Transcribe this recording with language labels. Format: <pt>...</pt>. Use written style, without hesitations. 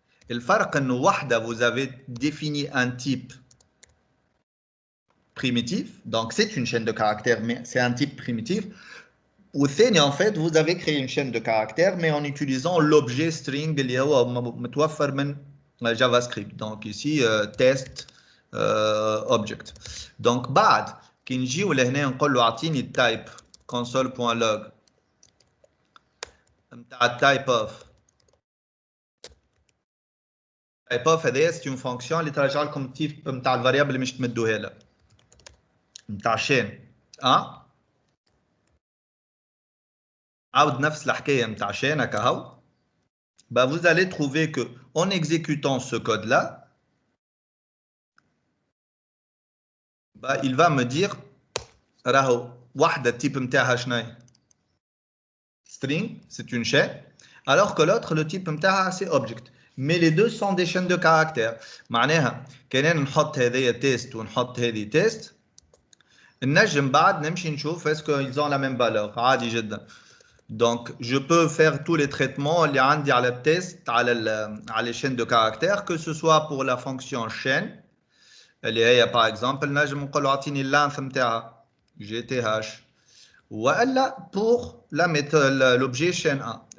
<ar>الفرق انه واحدة</ar> <fr>vous avez défini un type primitif, donc c'est une chaîne de caractères, mais c'est un type primitif. Ou en fait, vous avez créé une chaîne de caractères, mais en utilisant l'objet string</fr> <ar>اللي هو متوفر من</ar> <fr>JavaScript. Donc ici, test object.</fr> <ar>Donc بعد كي نجيو لهنا نقول له اعطيني type console.log نتاع type of. type of هذايا</ar> <fr>c'est une fonction</fr> <ar>اللي ترجع لكم type نتاع الفاريابل اللي مش تمدوها لها. نتاع chaîne عاود نفس الحكايه نتاع chaîne هكا هاو.</ar> <fr>Bah, vous allez trouver que en exécutant ce code là, bah, il va me dire</fr> <ar>راهو واحده type نتاعها شناهي</ar> <fr>string, c'est une chaîne, alors que l'autre le type نتاعها c'est object. Mais les deux sont des chaînes de caractères.</fr> <ar>معناها كان نحط هذه test ونحط هذه test نجم بعد نمشي نشوف est-ce qu'ils ont la même valeur. عادي جدا.</ar> <fr>Donc, je peux faire tous les traitements</fr> <ar>اللي عندي على التست على</ar> <fr>les chaînes de caractères, que ce soit pour la fonction chaîne</fr> <ar>اللي هي</ar> <fr>par exemple</fr> <ar>نجم نقول له اعطيني اللينث نتاعها</ar> <fr>GTH,</fr> <ar>ولا</ar> <fr>pour la méthode l'objet chaîne 1.</fr>